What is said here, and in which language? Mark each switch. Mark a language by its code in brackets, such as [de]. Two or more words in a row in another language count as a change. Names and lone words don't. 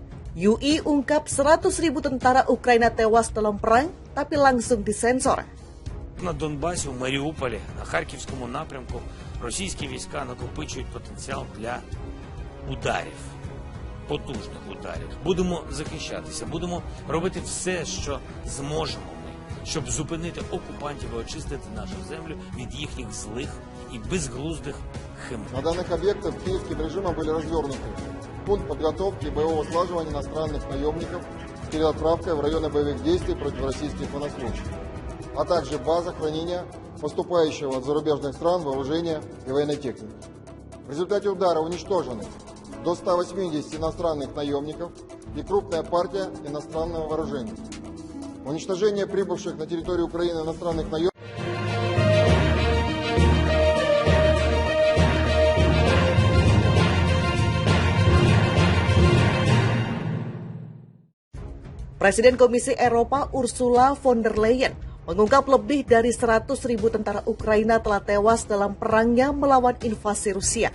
[id] UI ungkap 100.000 tentara Ukraina tewas dalam perang, tapi langsung disensor. [uk] На Донбасі, у Маріуполі, на Харківському напрямку російські війська накопичують потенціал для ударів, потужних ударів. Будемо захищатися, будемо робити все, що зможемо ми, щоб зупинити окупантів і очистити нашу землю від їхніх злих і безглуздих химер. [ru] На данных объектах киевским режимом были развернуты пункт подготовки и боевого слаживания иностранных наемников с переотправкой в районы боевых действий против российских военнослужащих, а также база хранения поступающего от зарубежных стран вооружения и военной техники. В результате удара уничтожены до 180 иностранных наемников и крупная партия иностранного вооружения. Уничтожение прибывших на территорию Украины иностранных наемников [id] Presiden Komisi Eropa Ursula von der Leyen mengungkap lebih dari 100.000 tentara Ukraina telah tewas dalam perangnya melawan invasi Rusia.